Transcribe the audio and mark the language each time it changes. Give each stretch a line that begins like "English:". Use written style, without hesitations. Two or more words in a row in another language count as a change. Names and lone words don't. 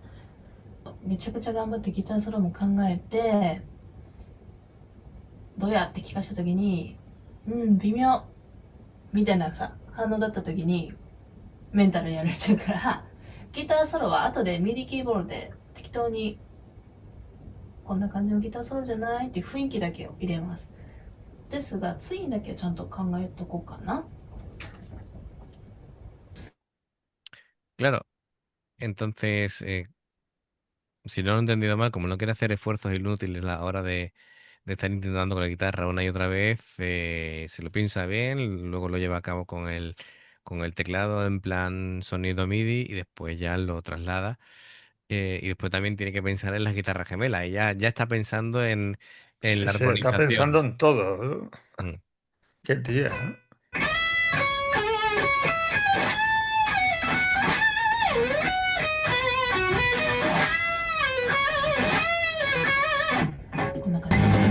Japanese: めちゃくちゃ頑張ってギターソロも考えてどうやって聞かした時に微妙みたいなさ反応だった時にメンタルやられちゃうからギターソロは後でミディキーボードで適当にこんな感じのギターソロじゃないっていう雰囲気だけを入れます。ですが次だけちゃんと考えとこうかな。
Spanish: Claro, entonces, si no lo he entendido mal, como no quiere hacer esfuerzos inútiles a la hora de estar intentando con la guitarra una y otra vez, se lo piensa bien, luego lo lleva a cabo con el teclado en plan sonido MIDI y después ya lo traslada. Y después también tiene que pensar en las guitarras gemelas. Y ya está pensando en Sí, la sí, está pensando armonización. en todo. Mm. Qué tía, ¿no?
Japanese: こんな感じ。